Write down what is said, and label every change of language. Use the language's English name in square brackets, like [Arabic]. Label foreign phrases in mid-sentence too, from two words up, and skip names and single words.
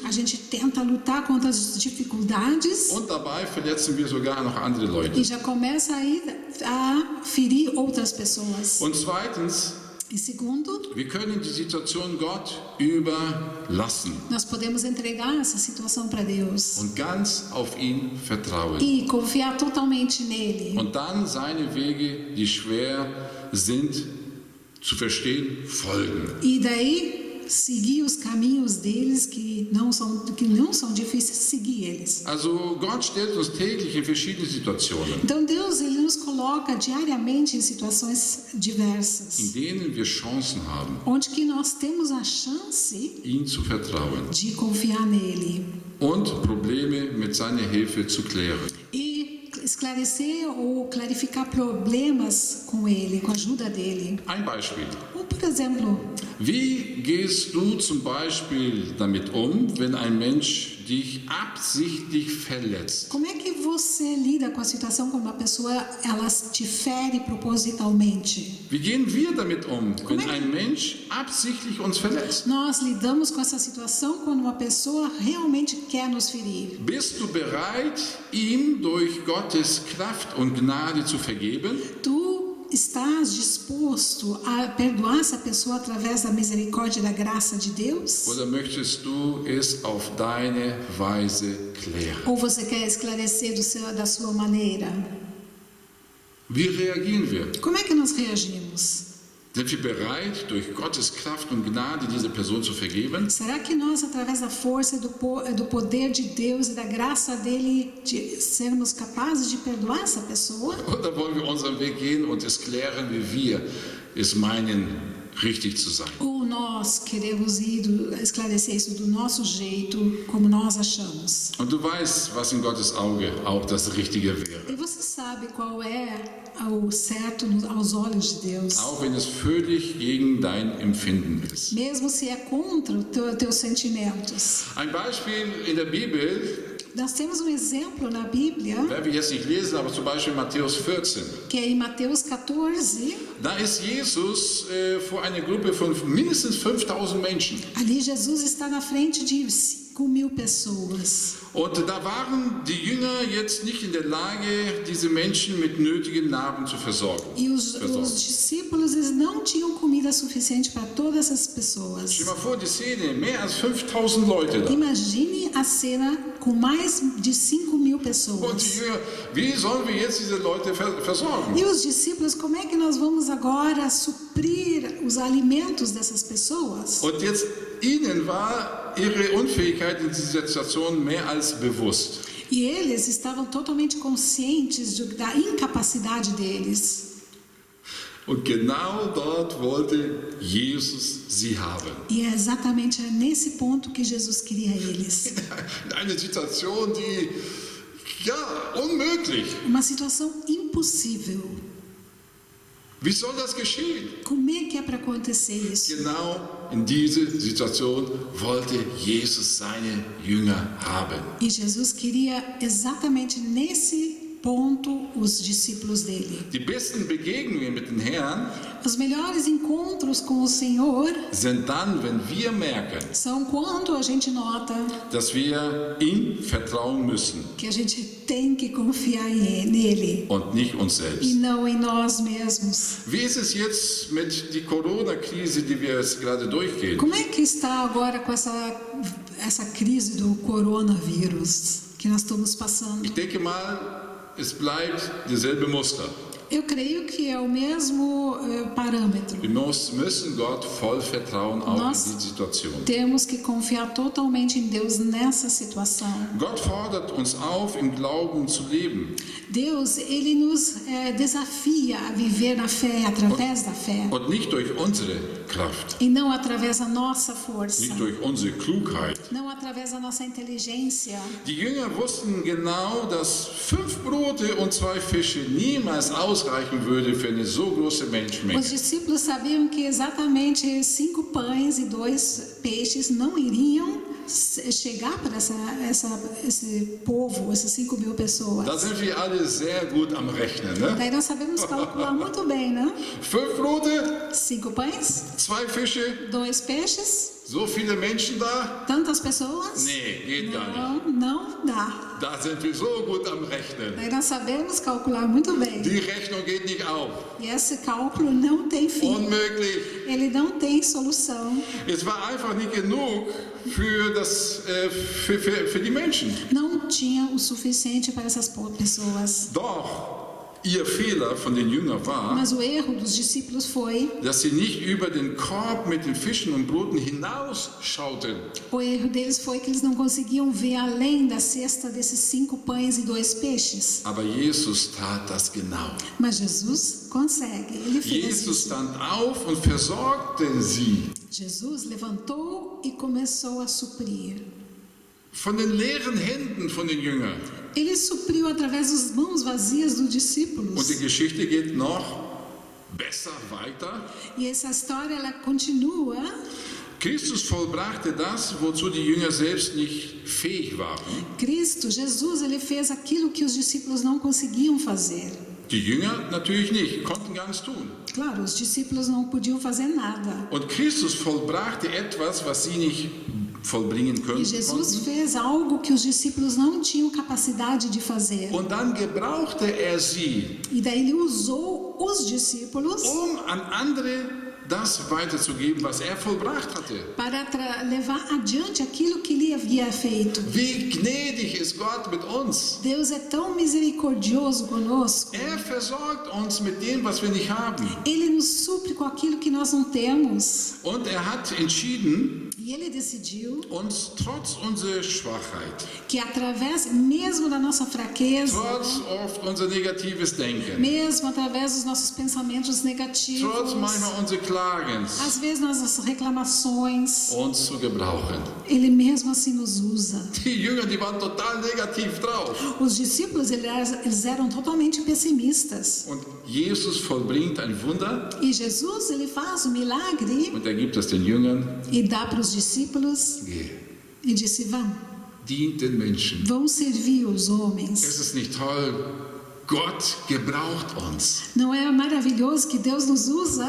[Portuguese] A gente tenta lutar contra as dificuldades [German] und dabei verletzen wir sogar noch andere [Portuguese] e [German] Leute. [Portuguese] já começa aí a ferir outras pessoas. [German] Und zweitens, [Portuguese] E segundo, [German] wir können die Situation Gott überlassen [Portuguese] nós podemos entregar essa situação para Deus [German] und ganz auf ihn vertrauen. [Portuguese] e confiar totalmente nele. [German] Und dann seine Wege, die schwer sind zu verstehen, folgen. [Portuguese] E daí seguir os caminhos deles que não são difíceis de seguir eles. [German] Also Gott stellt uns täglich in verschiedene Situationen, [Portuguese] Então Deus ele nos coloca diariamente em situações diversas, [German] in denen wir Chancen haben, [Portuguese] onde que nós temos a chance [German] ihm zu vertrauen [Portuguese] de confiar nele [German] und Probleme mit seiner Hilfe zu klären. [Portuguese] e esclarecer ou clarificar problemas com ele, com a ajuda dele. [German] Ein Beispiel. [Portuguese] Ou, por exemplo, [German] Wie gehst du zum Beispiel damit wenn ein Mensch dich absichtlich verletzt? [Portuguese] como é que você lida com a situação quando uma pessoa ela te fere propositalmente? [German] Wie gehen wir damit wenn ein Mensch absichtlich uns verletzt? [Portuguese] Nós lidamos com essa situação quando uma pessoa realmente quer nos ferir. [German] Bist du bereit, ihm durch Gottes Kraft und Gnade zu vergeben? [Portuguese] Tu estás disposto a perdoar essa pessoa através da misericórdia e da graça de Deus? [German] Oder möchtest du es auf deine Weise klären? [Portuguese] Ou você quer esclarecer da sua maneira? [German] Wie reagieren wir? [Portuguese] Como é que nós reagimos? [German] Sind wir bereit, durch Gottes Kraft und Gnade diese Person zu vergeben? [Portuguese] Será que nós, através da força e do poder de Deus e da graça dele, de sermos capazes de perdoar essa pessoa? [German] Oder wollen wir unseren Weg gehen und es klären, wie wir es meinen, richtig zu sein? [Portuguese] Ou nós queremos esclarecer isso do nosso jeito, como nós achamos? [German] Und du weißt, was in Gottes Auge auch das Richtige wäre. [Portuguese] E você sabe qual é o certo aos olhos de Deus? [German] Auch wenn es völlig gegen dein Empfinden ist. [Portuguese] Mesmo se é contra os teus sentimentos. [German] Ein Beispiel in der Bibel, [Portuguese] Nós temos um exemplo na Bíblia, [German] werden wir jetzt nicht lesen, aber zum Beispiel Matthäus 14. [Portuguese] que é em Mateus 14. [German] Da ist Jesus vor einer Gruppe von mindestens 5000 Menschen. [Portuguese] Ali Jesus está na frente de 5.000 pessoas. [German] Und da waren die Jünger jetzt nicht in der Lage, diese Menschen mit nötigen Nahrung zu versorgen. [Portuguese] E os discípulos eles não tinham comida suficiente para todas essas pessoas. [German] Stell dir mal vor, die Szene, mehr als 5000 Leute da. [Portuguese] Imagine a cena com mais de 5.000 [German] Und die [Portuguese] pessoas. [German] Jünger, wie sollen wir jetzt diese Leute versorgen? [Portuguese] E os discípulos, como é que nós vamos agora suprir os alimentos dessas pessoas? [German] Und jetzt ihnen war ihre Unfähigkeit in dieser Situation mehr als bewusst. [Portuguese] E eles estavam totalmente conscientes da incapacidade deles. [German] Und genau dort wollte Jesus sie haben. [Portuguese] E é exatamente nesse ponto que Jesus queria eles. [German] Eine Situation, die, unmöglich. [Portuguese] Uma situação impossível. [German] Wie soll das geschehen? [Portuguese] Como é que é para acontecer isso? [German] Genau in diese Situation wollte Jesus seine Jünger haben. [Portuguese] E Jesus queria exatamente nesse ponto os discípulos dele. [German] Die besten Begegnungen mit dem Herrn [Portuguese] Os melhores encontros com o Senhor [German] sind dann, wenn wir merken, [Portuguese] são quando a gente nota [German] dass wir ihm vertrauen müssen [Portuguese] que a gente tem que confiar nele [German] und nicht uns [Portuguese] e [German] selbst. [Portuguese] não em nós mesmos. [German] Wie ist es jetzt mit der Corona-Krise, die wir jetzt gerade durchgehen? [Portuguese] Como é que está agora com essa crise do coronavírus que nós estamos passando? [German] Ich denke mal, es bleibt derselbe Muster. [Portuguese] Eu creio que é o mesmo parâmetro. [German] Wir müssen Gott voll vertrauen, auch [Portuguese] Nós [German] in die Situation. [Portuguese] temos que confiar totalmente em Deus nessa situação. [German] Gott fordert uns auf, im Glauben zu leben. [Portuguese] Deus, ele nos desafia a viver na fé, através da fé, [German] Und nicht durch unsere Kraft, [Portuguese] e não através da nossa força, [German] nicht durch unsere Klugheit. [Portuguese] não através da nossa inteligência. [German] Die Jünger wussten genau, dass 5 Brote und 2 Fische niemals ausreichen würde für eine so große Menschenmenge. [Portuguese] Os discípulos sabiam que exatamente 5 pães e 2 peixes não iriam chegar para esse povo, essas 5.000 pessoas. [German] Da sind wir alle sehr gut am Rechnen, ne? [Portuguese] Daí nós sabemos calcular muito bem, né? [German] 5 Brote, [Portuguese] 5 pães, [German] 2 Fische, [Portuguese] 2 peixes, [German] so viele Menschen da? [Portuguese] tantas pessoas? [German] Nee, geht gar nicht. [Portuguese] Não dá. [German] Da sind wir so gut am Rechnen. [Portuguese] Daí nós sabemos calcular muito bem. [German] Die Rechnung geht nicht auf. [Portuguese] E esse cálculo não tem fim. [German] Unmöglich. [Portuguese] Ele não tem solução. [German] Es war einfach nicht genug für die Menschen. [Portuguese] Não tinha o suficiente para essas pessoas. [German] Doch Ihr Fehler von den Jüngern war, [Portuguese] Mas o erro dos discípulos foi, [German] dass sie nicht über den Korb mit den Fischen und Broten hinausschauten. [Portuguese] o erro deles foi que eles não conseguiam ver além da cesta desses 5 pães e 2 peixes. [German] Aber Jesus tat das genau. [Portuguese] Mas Jesus consegue, ele fez [German] Jesus [Portuguese] isso. [German] stand auf und versorgte sie. [Portuguese] Jesus levantou e começou a suprir. [German] Von den leeren Händen von den Jüngern. [Portuguese] Ele supriu através das mãos vazias dos [German] Und [Portuguese] discípulos. [German] die Geschichte geht noch besser weiter. [Portuguese] E essa história ela continua. [German] Christus vollbrachte das, wozu die Jünger selbst nicht fähig waren. [Portuguese] Cristo, Jesus, ele fez aquilo que os discípulos não conseguiam fazer. [German] Die Jünger natürlich nicht, konnten gar nichts tun. [Portuguese] Claro, os discípulos não podiam fazer nada. [German] Und Christus vollbrachte etwas, was sie nicht vollbringen [Portuguese] E Jesus [German] konnten. [Portuguese] fez algo que os discípulos não tinham capacidade de fazer. [German] Und dann gebrauchte er sie, [Portuguese] E daí ele usou os discípulos [German] an andere das weiterzugeben, was er vollbracht hatte. [Portuguese] para levar adiante aquilo que ele havia feito. [German] Wie gnädig ist Gott mit uns. [Portuguese] Deus é tão misericordioso conosco. [German] Er versorgt uns mit dem, was wir nicht haben. [Portuguese] Ele nos supre com aquilo que nós não temos. [German] Und er hat entschieden, [Portuguese] E ele decidiu [German] uns trotz unserer Schwachheit, [Portuguese] que através mesmo da nossa fraqueza, [German] trotz oft unser negatives Denken, [Portuguese] mesmo através dos nossos pensamentos negativos, [German] trotz manchmal unseres Klagens, [Portuguese] às vezes nossas reclamações, [German] uns zu gebrauchen. [Portuguese] ele mesmo assim nos usa. [German] Die Jünger, die waren total negativ drauf. [Portuguese] Os discípulos, eles eram totalmente pessimistas. [German] Und Jesus vollbringt ein Wunder [Portuguese] E Jesus, ele faz o milagre [German] und er gibt es den Jüngern. [Portuguese] e dá para os discípulos [German] Geh, [Portuguese] e disse: vão, [German] dient den Menschen. [Portuguese] vão servir os homens. [German] Es ist nicht toll. Gott gebraucht uns. [Portuguese] Não é maravilhoso que Deus nos usa?